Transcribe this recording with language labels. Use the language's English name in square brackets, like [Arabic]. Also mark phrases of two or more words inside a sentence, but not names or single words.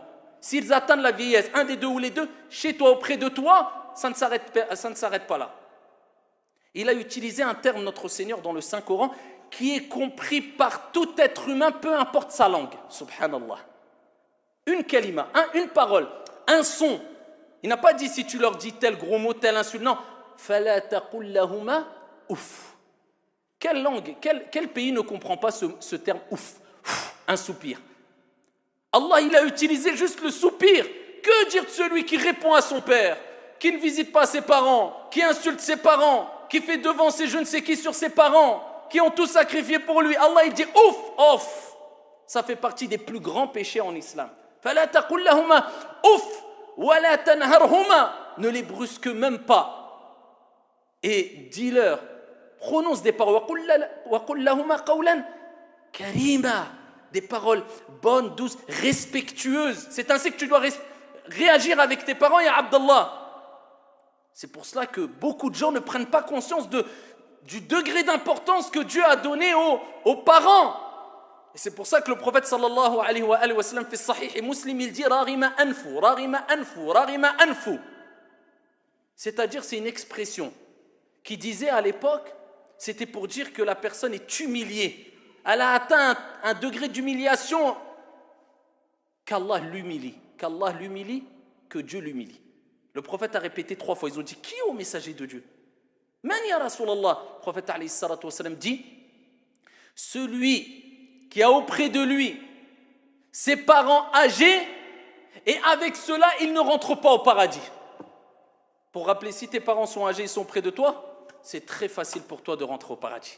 [French] S'ils atteignent la vieillesse, un des deux ou les deux, chez toi, auprès de toi, ça ne s'arrête pas là. Il a utilisé un terme notre Seigneur dans le Saint-Coran qui est compris par tout être humain, peu importe sa langue. Subhanallah. Une kalima, une parole, un son. Il n'a pas dit si tu leur dis tel gros mot, tel insulte. Non. [Arabic] فلا تقل لهما أف. [French] Quelle langue, quel pays ne comprend pas ce terme ouf, un soupir. Allah, il a utilisé juste le soupir. Que dire de celui qui répond à son père, qui ne visite pas ses parents, qui insulte ses parents, qui fait devancer je ne sais qui sur ses parents, qui ont tout sacrifié pour lui. Allah, il dit ouf. Ça fait partie des plus grands péchés en islam. [Arabic] فَلَا تَقُلْ لَهُمَا ouf وَلَا تَنْهَرْهُمَا. [French] Ne les brusque même pas. Et dis-leur, prononce des paroles. [Arabic] وَقُلْ لَهُمَا قَوْلًا كَرِيمًا. [French] Des paroles bonnes, douces, respectueuses. C'est ainsi que tu dois réagir avec tes parents, [Arabic] يا عبد الله. [French] C'est pour cela que beaucoup de gens ne prennent pas conscience du degré d'importance que Dieu a donné aux parents. Et c'est pour ça que le prophète [Arabic] صلى الله عليه وسلم [French] fait sahih et muslim, il dit [Arabic] رغم أنفه، رغم أنفه، رغم أنفه. [French] C'est-à-dire c'est une expression qui disait à l'époque, c'était pour dire que la personne est humiliée. Elle a atteint un degré d'humiliation qu'Allah l'humilie, que Dieu l'humilie. Le prophète a répété 3 fois, ils ont dit qui est au messager de Dieu? [Arabic] من يا رسول الله? [French] Le prophète [Arabic] عليه الصلاة والسلام [French] dit celui qui a auprès de lui ses parents âgés et avec cela il ne rentre pas au paradis. Pour rappeler, si tes parents sont âgés et sont près de toi, c'est très facile pour toi de rentrer au paradis.